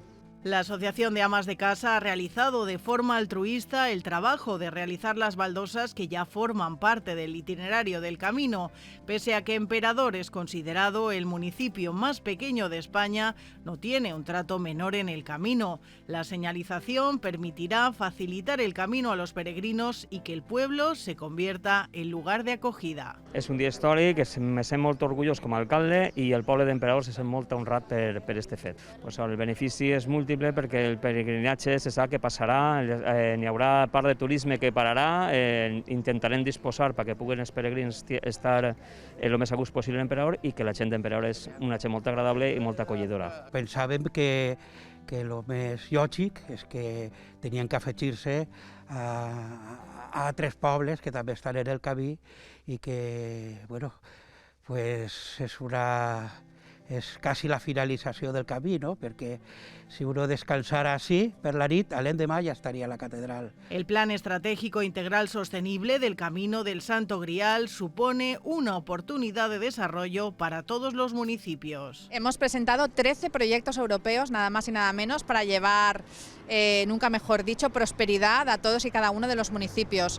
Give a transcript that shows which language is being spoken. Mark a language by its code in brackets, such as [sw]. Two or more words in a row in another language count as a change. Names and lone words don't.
[es] La Asociación de Amas de Casa ha realizado de forma altruista el trabajo de realizar las baldosas que ya forman parte del itinerario del camino. Pese a que Emperador es considerado el municipio más pequeño de España, no tiene un trato menor en el camino. La señalización permitirá facilitar el camino a los peregrinos y que el pueblo se convierta en lugar de acogida. [ca] És un dia històric, me sent molt orgullós com a alcalde i el poble d'Emperador se sent molt honrat per este fet. Pues el benefici és múltiple perquè el peregrinatge se sap que passarà, n'hi haurà part de turisme que pararà, intentarem disposar perquè puguen els peregrins estar el més a gust possible a Emperador i que la gent d'Emperador és una gent molt agradable i molt acollidora. Pensàvem que el més lògic és que tenien que afegir-se a altres pobles que també estan en el camí i que, [es] bueno, pues [ca] és quasi la finalització del camí, ¿no? Perquè si [es] uno descansara así [ca] per la nit, a l'endemà ja estaria a la catedral. [es] El Plan Estratégico Integral Sostenible del Camino del Santo Grial supone una oportunidad de desarrollo para todos los municipios. Hemos presentado 13 proyectos europeos, nada más y nada menos, para llevar, nunca mejor dicho, prosperidad a todos y cada uno de los municipios.